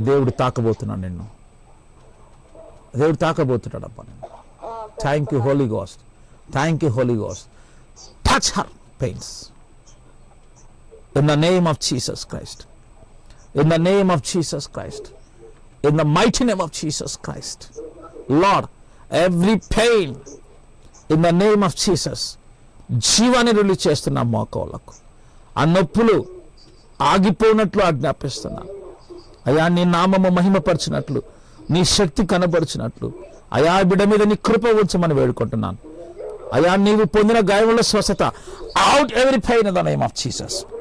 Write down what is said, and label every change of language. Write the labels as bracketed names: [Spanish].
[Telugu] దేవుడు తాకబోతున్నాడు నిన్ను, దేవుడు తాకబోతున్నాడు అప్ప నిన్ను. [English] Thank you Holy Ghost, thank you Holy Ghost. Touch her pains in the name of Jesus Christ, in the name of Jesus Christ, in the mighty name of Jesus Christ. Lord, every pain in the name of Jesus, [Telugu] జీవాన్ని release చేస్తున్నా మోకాళ్ళకు. ఆ నొప్పులు ఆగిపోయినట్లు ఆజ్ఞాపిస్తున్నాను అయా. నీ నామము మహిమపరిచినట్లు, నీ శక్తి కనబరిచినట్లు అయా బిడ్డ మీద నీ కృప ఉంచమని వేడుకుంటున్నాను అయా. నీవు పొందిన గాయముల స్వస్థత, [English] Out every pain in the name of Jesus.